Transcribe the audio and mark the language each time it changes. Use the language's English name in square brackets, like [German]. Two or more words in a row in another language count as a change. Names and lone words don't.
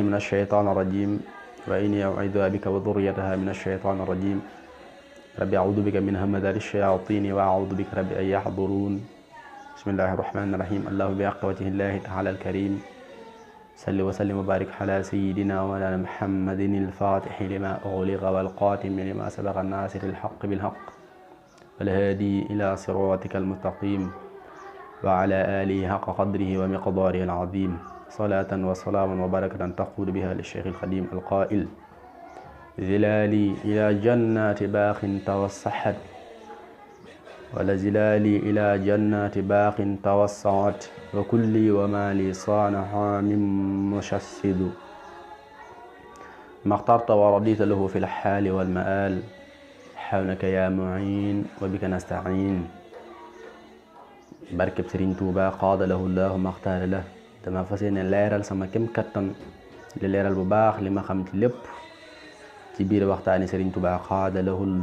[Arabic] من الشيطان الرجيم وإني أعيذها بك وذريتها من الشيطان الرجيم رب أعوذ بك من همزات الشياطين وأعوذ بك رب أن يحضرون بسم الله الرحمن الرحيم الله بحق وجه الله تعالى الكريم صل وسلم وبارك على سيدنا ومولانا محمد الفاتح لما أغلق والخاتم لما سبق ناصر الحق بالحق والهادي إلى صراطك المستقيم وعلى آله حق قدره ومقداره العظيم صلاة وسلاما وبركة تقود بها للشيخ الخديم القائل زلالي إلى جنات باق توسحت ولزلالي إلى جنات باق توسعت وكلي وما لي صانع من مشسد ما اخترت ورديت له في الحال والمآل عونك يا معين وبك نستعين. [Wolof] barkeb Sëriñ Tuuba [Arabic] قاد له الله مختارا [Wolof] la dama fas yéene leeral sama kem kattan li leeral bu baax li ma xam ci lépp ci biir waxtaani Sëriñ Tuuba [Arabic] قاد له